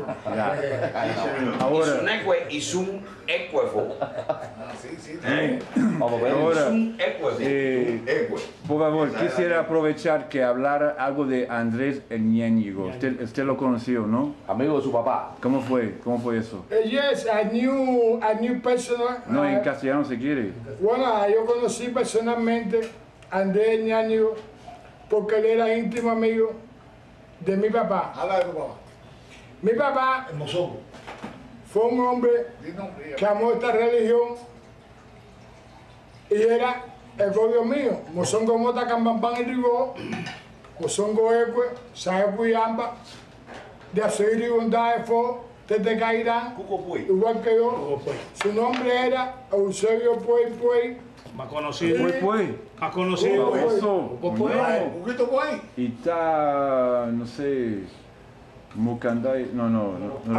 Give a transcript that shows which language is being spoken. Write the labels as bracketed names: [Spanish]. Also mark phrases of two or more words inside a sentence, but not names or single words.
[Spanish] Ahora, Isunecue y sun ecuefo. ahora Sun ecuefo. por favor, quisiera aprovechar que hablara algo de Andrés el Ñáñigo. Usted lo conoció, ¿no? Amigo de su papá. ¿Cómo fue eso? [English] Yes, I knew personal. [Spanish] No, en castellano se quiere. Bueno, yo conocí personalmente a Andrés Ñáñigo porque él era íntimo amigo de mi papá. Habla de tu papá. Mi papá El mozongo. fue un hombre que amó esta religión y era el gobierno mío. Mozongo Mota Cambampan y Rigó, Mozongo Ecue, Saepuyamba, de Azoir y Bondad de Fo, Tete Cairán, Cuco Puy. igual que yo. Su nombre era Eusebio Puey Puey. Más conocido. Pues, Más conocido. famoso. Pues, No. Cuquito Puy. Y está, no sé, Mucanday, no.